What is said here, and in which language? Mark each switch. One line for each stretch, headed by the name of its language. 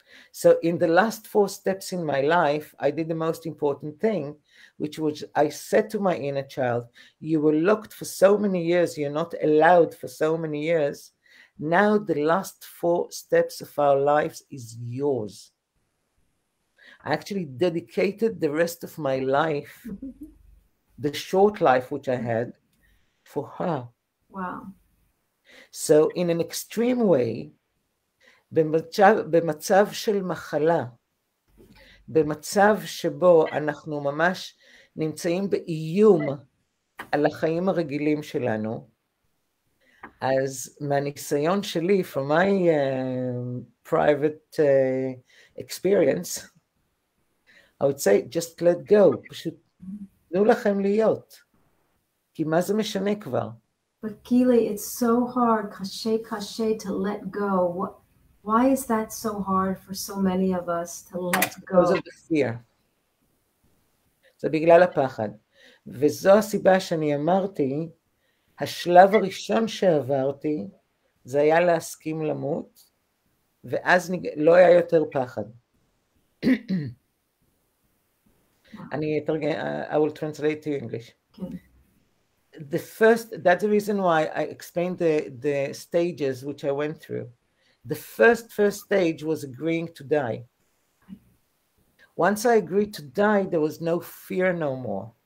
English: So in the last 4 steps in my life, I did the most important thing, which was I said to my inner child, you were locked for so many years, you're not allowed for so many years. Now the last 4 steps of our lives is yours. I actually dedicated the rest of my life, the short life which I had, for her. Wow. So in an extreme way,
Hebrew: במצב של מחלה, במצב שבו אנחנו ממש נמצאים באיום על החיים הרגילים שלנו, אז מהניסיון שלי,
English: from my private experience, I would say, just let go,
Hebrew: פשוט תנו לכם להיות, כי מה זה משנה כבר?
English: But Gili, it's so hard, kashe, to let go. Why is that so hard for so many of us to let go? Because of the fear.
Hebrew: זה בגלל הפחד. וזו הסיבה שאני אמרתי, השלב הראשון שעברתי, זה היה להסכים למות, ואז לא היה יותר פחד. אני אתרגם,
English: I will translate to English. Okay. That's the reason why I explained the stages which I went through. The first stage was agreeing to die. Once I agreed to die, there was no fear no more.